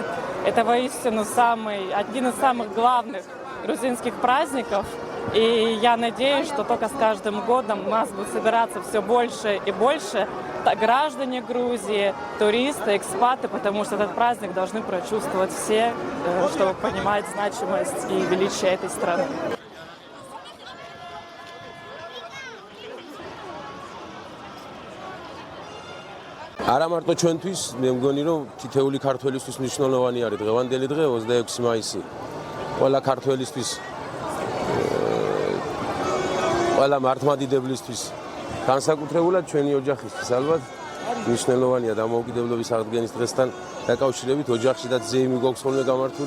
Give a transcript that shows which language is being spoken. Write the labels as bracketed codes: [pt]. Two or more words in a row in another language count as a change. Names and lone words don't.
[ru] Это воистину один из самых главных грузинских праздников. И я надеюсь, что только с каждым годом у нас будет собираться все больше и больше граждане Грузии, туристы, экспаты, потому что этот праздник должны прочувствовать все, чтобы понимать значимость и величие этой страны. [ka] არა მარტო ჩვენთვის, მე მგონი რომ თითეული ქართველისთვის მნიშვნელოვანი არის დღევანდელი დღე 26 მაისი. ყველა ქართველისთვის, ყველა მართლმადიდებლისთვის, განსაკუთრებულად ჩვენი ოჯახისთვის ალბათ მნიშვნელოვანია დამოუკიდებლობის აღდგენის დღესთან დაკავშირებით ოჯახში და ზეიმი გვაქვს ხოლმე გამართული.